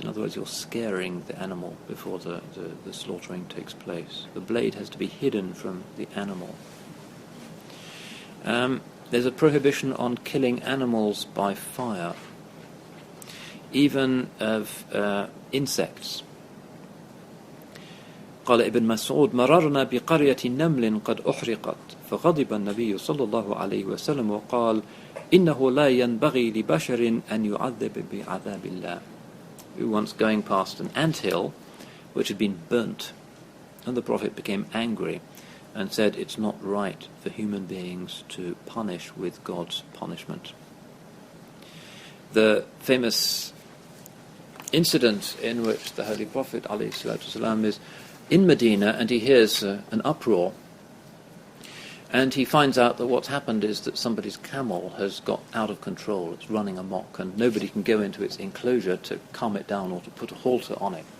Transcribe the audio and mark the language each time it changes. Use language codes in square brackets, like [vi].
[en] In other words, you're scaring the animal before the slaughtering takes place. The blade has to be hidden from the animal. There's a prohibition on killing animals by fire, even of insects. [ar] قال ابن مسعود مررنا بقرية نمل قد أحرقت فغضب النبي صلى الله عليه وسلم وقال إنه لا ينبغي لبشر أن يعذب بعذاب الله. [en] We were once going past an anthill which had been burnt, and the Prophet became angry and said it's not right for human beings to punish with God's punishment. The famous incident in which the Holy Prophet ﷺ is in Medina and he hears an uproar, and he finds out that what's happened is that somebody's camel has got out of control, it's running amok, and nobody can go into its enclosure to calm it down or to put a halter on it.